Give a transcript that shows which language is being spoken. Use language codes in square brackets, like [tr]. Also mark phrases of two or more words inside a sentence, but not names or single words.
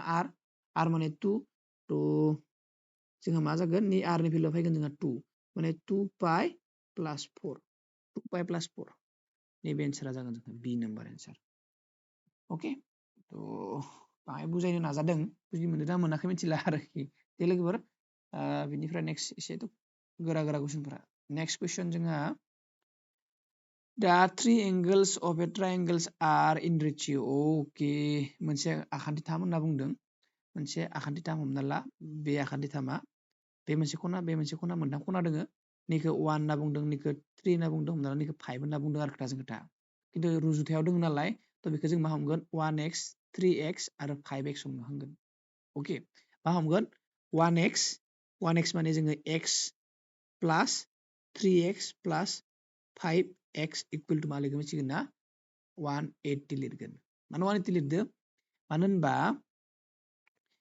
[brx] आर माने 2 थ' जोंहा मा जागोन नै आरनि भेलुआ फैगोन जोंहा 2 माने 2 पाइ प्लास 4 2 पाइ प्लास 4 नैबे एन्सारा जागोन जोंहा बि नाम्बार एन्सार अके थ' बाहाय बुजायनो नाजादों बुजि मोनदों ना मोनाखै मिथिला आरोखि दे लोगोफोर बिनिफ्राय नेक्स्ट एसे गोरा कुइसनफोरा [en] next question [brx] जोंहा [en] The 3 angles of a triangle are in ratio. [brx] Okay, मोनसे आखान्थिथाम होनना बुंदों मोनसे आखान्थिथाम हमना ला बे आखान्थिथामा बे मोनसे खना मोनथाम खना दोङो निखौ 1 होनना बुंदों निखौ 3 होनना बुंदों हमना ला निखौ 5 होनना बुंदों आरो खोथाजों खोथा खिन्थु रुजुथायाव दङ नालाय थ' बेखौ जों मा हमगोन 1x 3x आरो 5x हमनो हांगोन अके मा हमगोन 1x माने जोङो x प्लास 3x प्लास 5x [en] equal to [brx] मा लोगो मिथिगोन ना 180 लिरगोन मानो 180 लिरदो मानो होनबा